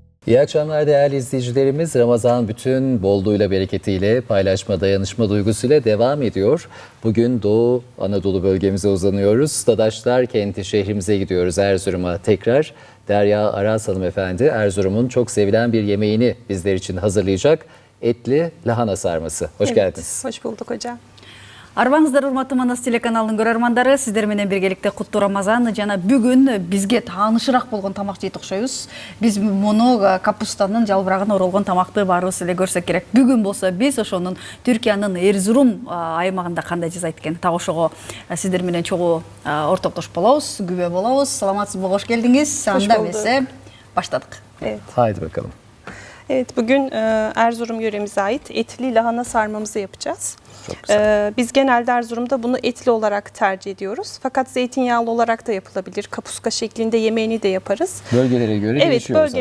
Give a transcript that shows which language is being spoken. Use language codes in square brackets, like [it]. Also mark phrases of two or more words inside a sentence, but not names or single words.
[tr] İyi akşamlar değerli izleyicilerimiz. Ramazan bütün bolluğuyla, bereketiyle, paylaşma, dayanışma duygusuyla devam ediyor. Bugün Doğu Anadolu bölgemize uzanıyoruz. Dadaşlar kenti şehrimize gidiyoruz, Erzurum'a tekrar. Derya Aras hanımefendi Erzurum'un çok sevilen bir yemeğini bizler için hazırlayacak. Etli lahana sarması. Hoş geldiniz. Hoş bulduk hocam. [ky] Арбаңыздар урматтуу Манас телеканалынын көрөрмандары, сиздер менен биргеликте куттуу Рамазан. Жана бүгүн бизге таанышыраак болгон тамак жейт окшойбуз. Биз муну капустанын жалбырагына оролгон тамакты баарыбыз эле көрсөк керек. Бүгүн болсо биз ошонун Түркиянын Эрзурум аймагында кандай жасайт экен, так ошого сиздер менен чогуу ортоктош болобуз, күбө болобуз. Саламатсызбы, кош келдиңиz. Анда эмесе баштадык. [tr] Evet. Haydi bakalım. Evet, bugün Erzurum yöremize ait etli lahana sarmamızı yapacağız. Çok güzel. Biz genelde Erzurum'da bunu etli olarak tercih ediyoruz. Fakat zeytinyağlı olarak da yapılabilir. Kapuska şeklinde yemeğini de yaparız. Bölgelere göre Evet, değişiyor bölgelere